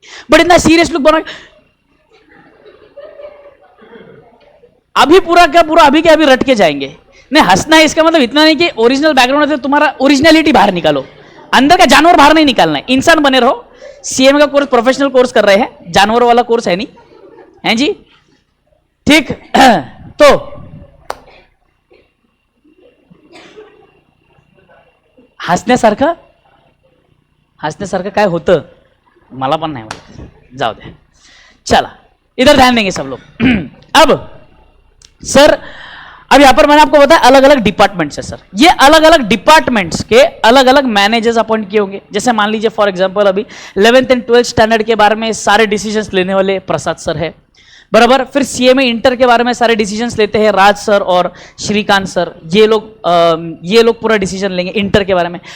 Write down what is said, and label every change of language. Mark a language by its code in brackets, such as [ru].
[hi] But इतना serious look बना, अभी पूरा क्या पूरा अभी के अभी रट के जाएंगे। नहीं, हंसना है इसका मतलब इतना नहीं कि ओरिजिनल बैकग्राउंड है तो तुम्हारा ओरिजिनलिटी बाहर निकालो, अंदर का जानवर बाहर नहीं निकालना है, इंसान बने रहो। सीएम का कोर्स प्रोफेशनल कोर्स कर रहे हैं, जानवर वाला कोर्स है नहीं, हैं जी, ठीक। [mr] तो हसण्यासारखं काय होतं मला पण नाही माहिती, जाऊ दे, चला [hi] इधर ध्यान देंगे सब लोग। अब सर अब यहां पर मैंने आपको बताया अलग अलग डिपार्टमेंट्स है सर, ये अलग अलग डिपार्टमेंट्स के अलग अलग मैनेजर्स अपॉइंट किए होंगे। जैसे मान लीजिए फॉर एग्जांपल अभी 11th एंड 12th स्टैंडर्ड के बारे में सारे डिसीजंस लेने वाले प्रसाद सर है, बराबर। फिर सीएमए इंटर के बारे में सारे डिसीजंस लेते हैं राज सर और श्रीकांत सर, ये लोग पूरा डिसीजन लेंगे इंटर के बारे में।